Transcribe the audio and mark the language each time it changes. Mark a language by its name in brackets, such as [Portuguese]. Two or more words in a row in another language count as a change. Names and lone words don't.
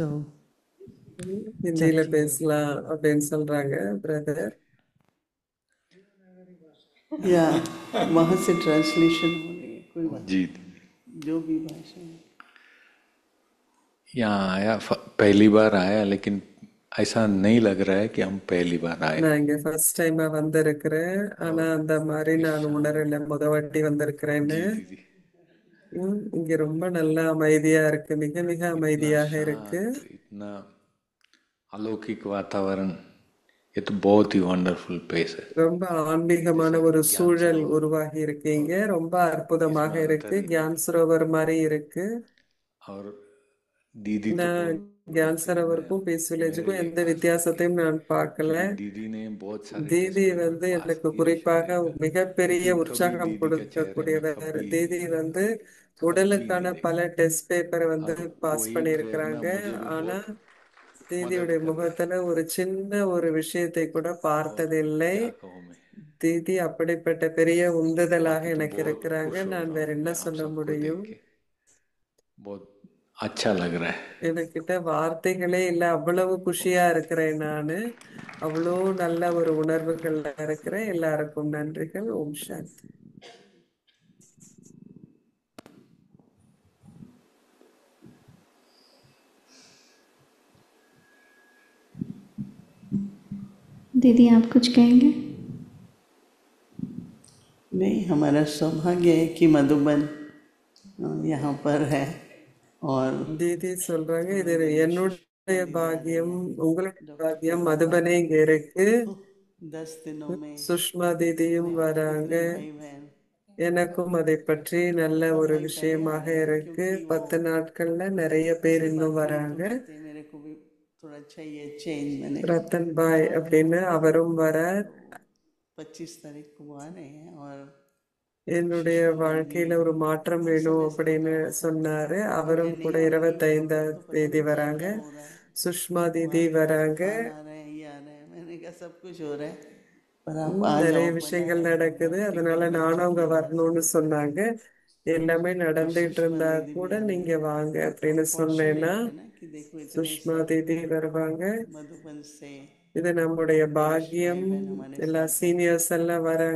[Tamil] ஹிந்தியில பேசலாம் அப்படின்னு சொல்றாங்க பிரதர். [Hindi] या वहाँ से ट्रांसलेशन हो रही है, कोई बात जी जो भी भाषा है। यहाँ आया पहली बार आया, लेकिन ऐसा नहीं लग रहा है कि हम पहली बार आए. [Tamil] நான் இங்க [English] first time [Tamil] வந்திருக்கிறேன். ஆனா அந்த மாதிரி நான் உணரல முத வாட்டி வந்திருக்கிறேன்னு. [Hindi] जी दीदी, [Tamil] இங்க ரொம்ப நல்லா அமைதியா இருக்கு. மிக மிக [Hindi] इतना [Tamil] அமைதியாக இருக்கு. [Hindi] शांत, इतना अलौकिक वातावरण ये तो बहुत ही [English] wonderful place [Hindi] है। [Tamil] ரொம்ப ஆன்மீகமான ஒரு சூழல் உருவாகி இருக்கீங்க. ரொம்ப அற்புதமாக [Hindi] इसमें [Tamil] இருக்கு. [Hindi] अंतर [Tamil] கியான் சரோவர் மாதிரி இருக்கு. [Hindi] और दीदी तो [Tamil] நான் கியான் சரோவருக்கும் பீஸ் [Hindi] मेरे [Tamil] வில்லேஜுக்கும் [Hindi] लिए [Tamil] எந்த [Hindi] खास करके, [Tamil] வித்தியாசத்தையும் நான் பார்க்கல. [Hindi] क्योंकि दीदी ने बहुत सारे [Tamil] தீதி [English] test paper [Tamil] வந்து [Hindi] पास [Tamil] எனக்கு [Hindi] किए [Tamil] குறிப்பாக [Hindi] शरीर का, [Tamil] மிகப்பெரிய [Hindi] लेकिन कभी [Tamil] உற்சாகம் [Hindi] दीदी के चेहरे में [Tamil] கொடுக்கக்கூடியவர். [Hindi] कभी [Tamil] தீதி வந்து [Hindi] हंसी [Tamil] உடலுக்கான [Hindi] नहीं [Tamil] பல [Hindi] देखी। [English] test paper [Tamil] வந்து [Hindi] और [Tamil] பாஸ் [Hindi] वही प्रेरणा [Tamil] பண்ணியிருக்கிறாங்க. [Hindi] मुझे भी [Tamil] ஆனா [Hindi] बहुत मदद [Tamil] தீதியுடைய [Hindi] कर रहा है। [Tamil] முகத்துல ஒரு சின்ன ஒரு விஷயத்தை கூட [Hindi] और [Tamil] பார்த்ததில்லை. [Hindi] क्या कहूँ मैं, [Tamil] தீதி அப்படிப்பட்ட பெரிய உந்துதலாக [Hindi] बाकी तो [Tamil] எனக்கு [Hindi] बहुत [Tamil] இருக்கிறாங்க. [Hindi] खुश हो [Tamil] நான் [Hindi] रहा [Tamil] வேற [Hindi] हूँ [Tamil] என்ன [Hindi] मैं आप [Tamil] சொல்ல [Hindi] सबको देख [Tamil] முடியும்? [Hindi] के, बहुत अच्छा लग रहा है। [Tamil] எனக்கிட்ட வார்த்தைகளே இல்லை, அவ்வளவு குஷியா இருக்கிறேன் நானு. அவ்வளோ நல்ல ஒரு உணர்வுகள்ல இருக்கிறேன். எல்லாருக்கும் நன்றிகள். ஓம் சாந்தி. [Hindi] दीदी आप कुछ कहेंगे? नहीं, हमारा सौभाग्य है कि मधुबन यहाँ पर है और [Tamil] தீதி சொல்றாங்க, இது என்னுடைய பாக்கியம், உங்களுடைய பாக்கியம். மதுபனே இங்க இருக்கு. [Hindi] 10 दिनों में [Tamil] சுஷ்மா தீதியும் வராங்க. [Hindi] इतने भाई बहन [Tamil] எனக்கும் அதை பற்றி நல்ல ஒரு விஷயமாக இருக்கு. 10 நாட்கள்ல நிறைய பேர் இன்னும் வராங்க. [Hindi] कहते हैं, मेरे को भी थोड़ा चाहिए चेंज। मैंने [Tamil] ரத்தன் பாய் அப்படின்னு அவரும் வரார். [Hindi] 25 तारीख को आ रहे हैं और [Tamil] என்னுடைய வாழ்க்கையில ஒரு மாற்றம் வேணும் அப்படின்னு சொன்னாரு. அவரும் கூட 25ஆம் தேதி வராங்க. சுஷ்மா தீதி வராங்க. [Hindi] आ रहे हैं, ये आ रहे हैं। मैंने कहा सब कुछ हो रहा है, पर आप आ [Tamil] நிறைய [Hindi] जाओ। [Tamil] விஷயங்கள் நடக்குது, அதனால நானும் அங்க வரணும்னு சொன்னாங்க. எல்லாமே நடந்துட்டு இருந்தா கூட நீங்க வாங்க அப்படின்னு சொன்னேன்னா [Hindi] कि देखो इतने [Tamil] சுஷ்மா தீதி வருவாங்க. [Hindi] मधुबन से [Tamil] இது நம்முடைய பாக்கியம். எல்லா சீனியர்ஸ் எல்லாம் வராங்க.